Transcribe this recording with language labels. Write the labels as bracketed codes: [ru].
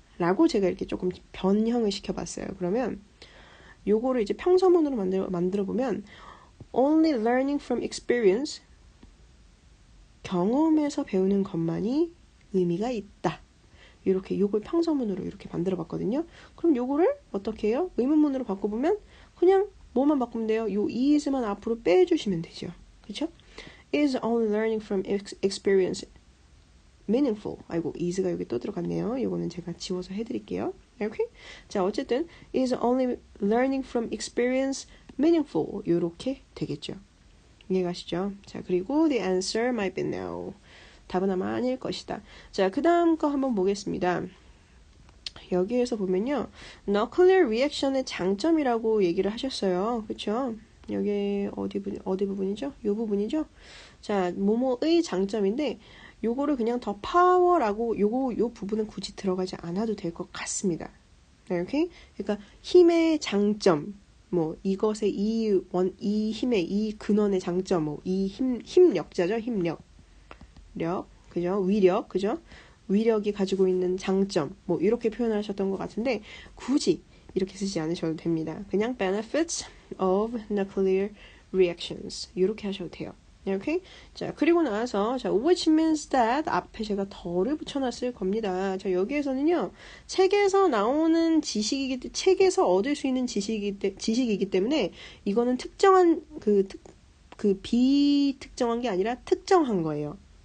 [ko] 라고 제가 이렇게 조금 변형을 시켜봤어요. 그러면 요거를 이제 평서문으로 만들어 보면 [en] only learning from experience [ko] 경험에서 배우는 것만이 의미가 있다. 이렇게 요걸 평서문으로 이렇게 만들어 봤거든요. 그럼 요거를 어떻게 해요? 의문문으로 바꿔보면 그냥 뭐만 바꾸면 돼요? 요 is만 앞으로 빼주시면 되죠. 그렇죠? [en] is only learning from experience meaningful. [ko] 아이고, is가 여기 또 들어갔네요. 요거는 제가 지워서 해드릴게요. 이렇게. 자, 어쨌든 [en] is only learning from experience meaningful. [ko] 요렇게 되겠죠. 이해가시죠? 자, 그리고 [en] the answer might be no. [ko] 답은 아마 아닐 것이다. 자, 그 다음 거 한번 보겠습니다. 여기에서 보면요. nuclear reaction의 장점이라고 얘기를 하셨어요. 그쵸? 여기 어디 부분이죠? 이 부분이죠? 자, 뭐뭐의 장점인데 요거를 그냥 더 파워라고 요 부분은 굳이 들어가지 않아도 될 것 같습니다. 이렇게? 그러니까 힘의 장점 이것의 이 힘의 이 근원의 장점 이 힘력자죠. 힘력 그죠? 위력, 그죠? 위력이 가지고 있는 장점, 이렇게 표현하셨던 것 같은데, 굳이 이렇게 쓰지 않으셔도 됩니다. 그냥 [en] benefits of nuclear reactions. [ko] 이렇게 하셔도 돼요. 이렇게. 자, 그리고 나서, 자, [en] which means that [ko] 앞에 제가 더를 붙여놨을 겁니다. 자, 여기에서는요, 책에서 나오는 책에서 얻을 수 있는 지식이기 때문에, 이거는 특정한, 비특정한 게 아니라 특정한 거예요.